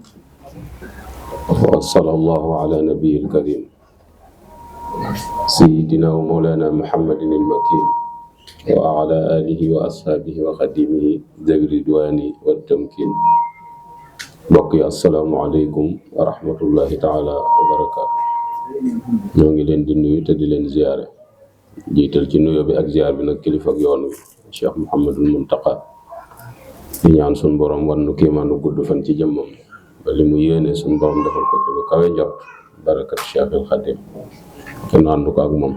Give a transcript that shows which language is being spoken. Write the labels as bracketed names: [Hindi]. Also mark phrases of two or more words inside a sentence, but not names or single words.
[Arabic] وصلى الله على نبي الكريم سيدنا ومولانا محمد المكين وعلى آله وأصحابه وخديمه ذوي الرضوان والتمكين. بقي السلام عليكم ورحمة الله تعالى وبركاته. [Wolof] ñoo ngi leen di nuyu te di leen ziyaare, jiital ci nuyoo bi ak ziyaar bi nag kilifa ak yoon wi Cheikh Mouhamadul Muntaqa, di ñaan suñ borom wan nu kéemaanu gudd fan ci jëmmam ba li mu yéene suñ borom defal ko ci lu kawe njort barakat Cheikhul Khadim te nu ànd ko ak moom.